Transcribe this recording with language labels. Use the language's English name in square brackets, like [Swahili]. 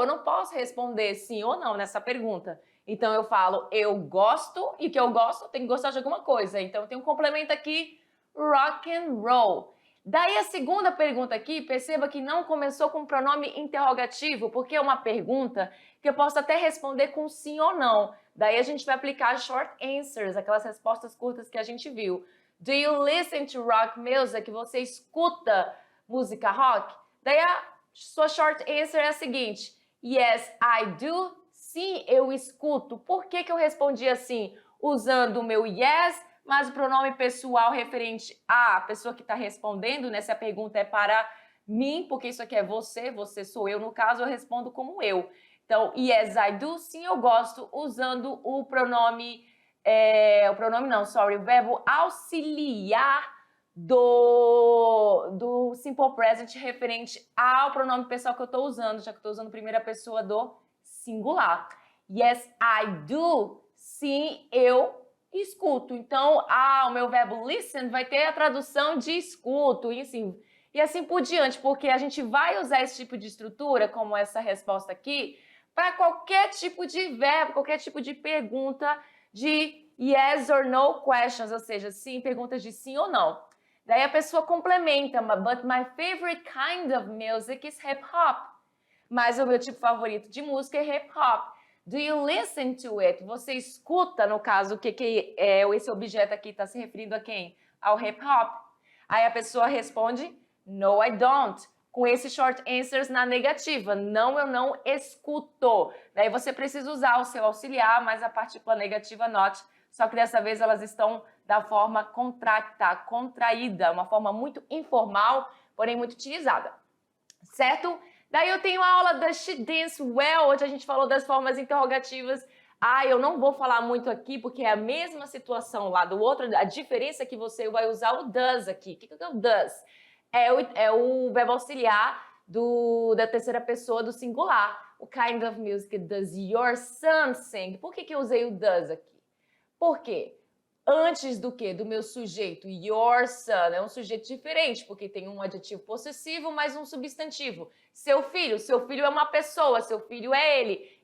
[Portuguese] Eu não posso responder sim ou não nessa pergunta. Então, eu falo eu gosto e que eu gosto, eu tenho que gostar de alguma coisa. Então, tem um complemento aqui, rock and roll. Daí a segunda pergunta aqui, perceba que não começou com pronome interrogativo, porque é uma pergunta que eu posso até responder com sim ou não. Daí a gente vai aplicar short answers, aquelas respostas curtas que a gente viu. [English] Do you listen to rock music? [Portuguese] Você escuta música rock? Daí a sua short answer é a seguinte: [English] Yes, I do. [Portuguese] Sim, eu escuto. Por que eu respondi assim? Usando o meu yes, mas o pronome pessoal referente à pessoa que está respondendo, né? Se a pergunta é para mim, porque isso aqui é você, você sou eu, no caso eu respondo como eu. Então, [English] yes, I do, [Portuguese] sim, eu gosto, usando o pronome, o verbo auxiliar do simple present referente ao pronome pessoal que eu estou usando, já que eu estou usando primeira pessoa do singular. [English] Yes, I do, [Portuguese] sim, eu escuto. Então, o meu verbo listen vai ter a tradução de escuto, e assim por diante, porque a gente vai usar esse tipo de estrutura, como essa resposta aqui, para qualquer tipo de verbo, qualquer tipo de pergunta de [English] yes or no questions, [Portuguese] ou seja, sim, perguntas de sim ou não. Daí a pessoa complementa, [English] but my favorite kind of music is hip hop. [Portuguese] Mas o meu tipo favorito de música é hip hop. [English] Do you listen to it? [Portuguese] Você escuta, no caso, esse objeto aqui está se referindo a quem? Ao hip hop. Aí a pessoa responde, [English] no, I don't. [Portuguese] Com esses short answers na negativa. Não, eu não escuto. Daí você precisa usar o seu auxiliar, mas a partícula negativa not. Só que dessa vez elas estão da forma contracta, contraída, uma forma muito informal, porém muito utilizada. Certo? Daí eu tenho a aula da [English] She Dance Well, [Portuguese] onde a gente falou das formas interrogativas. Eu não vou falar muito aqui, porque é a mesma situação lá do outro. A diferença é que você vai usar o does aqui. O que é o does? É o verbo auxiliar da terceira pessoa do singular. [English] O kind of music does your son sing? [Portuguese] Por que eu usei o does aqui? Por quê? Antes do que? Do meu sujeito, your son, é um sujeito diferente, porque tem um adjetivo possessivo mais um substantivo. Seu filho é uma pessoa, seu filho é ele.